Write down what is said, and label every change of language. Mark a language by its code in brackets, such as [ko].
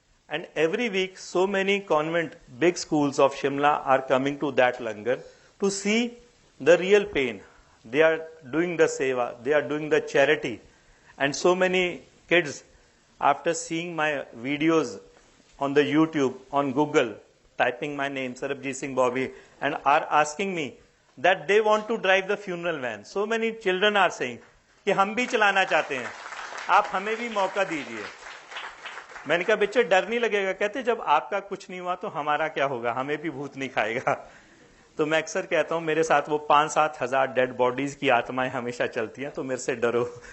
[en] And every week so many convent big schools of Shimla are coming to that langar to see the real pain. They are doing the seva, they are doing the charity, and so many kids, after seeing my videos on the YouTube, on Google, typing my name Sarabjit Singh Bobby, and are asking me that they want to drive the funeral van. So many children are saying [hi] कि हम भी चलाना चाहते हैं, आप हमें भी मौका दीजिए। मैंने कहा बच्चे डर नहीं लगेगा? कहते जब आपका कुछ नहीं हुआ तो हमारा क्या होगा, हमें भी भूत नहीं खाएगा। तो मैं अक्सर कहता हूं मेरे साथ वो 5-7 हजार डेड बॉडीज की आत्माएं हमेशा चलती हैं, तो मेरे से डरो।